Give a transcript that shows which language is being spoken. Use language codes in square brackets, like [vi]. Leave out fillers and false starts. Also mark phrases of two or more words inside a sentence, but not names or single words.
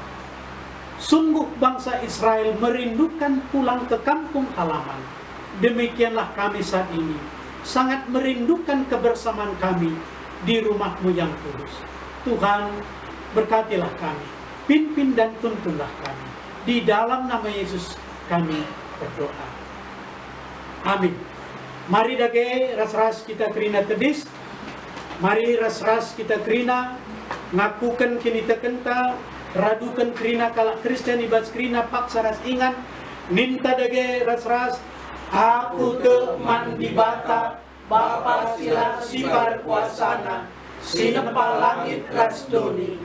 [id] Sungguh bangsa Israel merindukan pulang ke kampung halaman. Demikianlah kami saat ini sangat merindukan kebersamaan kami di rumah-Mu yang kudus. Tuhan, berkatilah kami, pimpin dan tuntunlah kami. Di dalam nama Yesus kami berdoa. Amin. [btx] Mari dage ras-ras kita kerina tedis. Mari ras-ras kita kerina ngakukan kini tekenta, radukan kerina kalak Kristen ibas kerina paksa ras ingat. Ninta dage ras-ras aku teman di bata, Bapa sila sibar kuasana, sinepal langit ras doni.